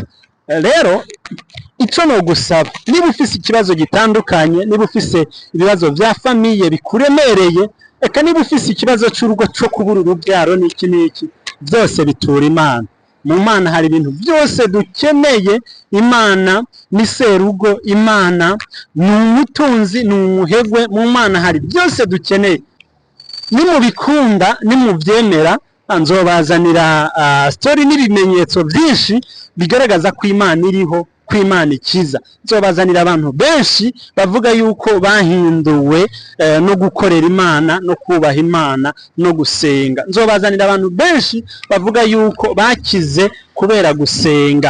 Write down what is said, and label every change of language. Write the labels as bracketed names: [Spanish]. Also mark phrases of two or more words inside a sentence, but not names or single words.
[Rundi] Rero ico no gusaba, niba ufise ikibazo gitandukanye, niba ufise ibibazo vya famiye bikuremereye, eka niba ufise ikibazo c'urugo cyo kubura urubyaro n'iki byose bitura Imana. Mu Mana hari ibintu byose dukeneye. Imana ni serugo, Imana ni umutunzi, ni umuhegwe. Mu Mana hari byose dukeneye. Nimubikunda, nimuvyemera, nzobazanira story n'ibimenyetso byinshi bigaragaza ko Imana iriho, ko Imana ikiza. Nzobazanira abantu benshi bavuga yuko bahinduwe no gukorera Imana, no kubaha Imana, no gusenga. Nzobazanira abantu benshi bavuga yuko bakize kubera gusenga.